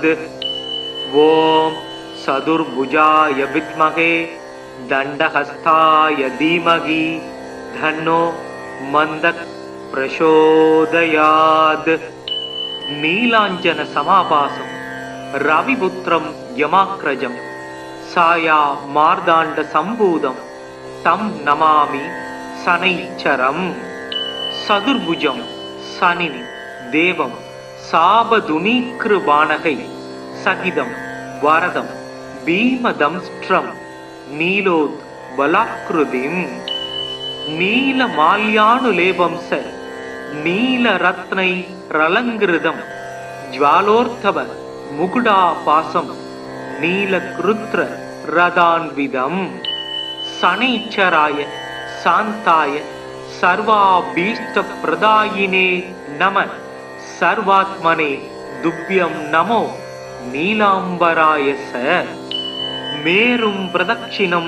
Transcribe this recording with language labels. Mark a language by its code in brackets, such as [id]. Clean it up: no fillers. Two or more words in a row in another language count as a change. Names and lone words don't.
[sa] ॐ चतुर्भुजाय विद्महे दण्डहस्ताय धीमहि धन्नो मन्दः प्रचोदयात्। नीलाञ्जन समाभासं रविपुत्रं यमाग्रजं साया मार्दाण्ड सम्भूतं तं नमामि शनैश्चरम्। चतुर्भुजं शनिनि देवं चापतुनीकृपाणकै सहितं वरदं भीमदंष्ट्रं नीलोत् पलाकृतिम् नीलमाल्यानुलेपंच नीलरत्नै रलंकृतम् ज्वालोर्ध्व मुकुटाभासं नीलगृध्र रथान्वितम् शनैश्चराय शान्ताय सर्वाभीष्ट प्रदायिने नम सर्वात्मने तुभ्यं नमो नीलाम्बराय च मेरुं प्रदक्षिणम्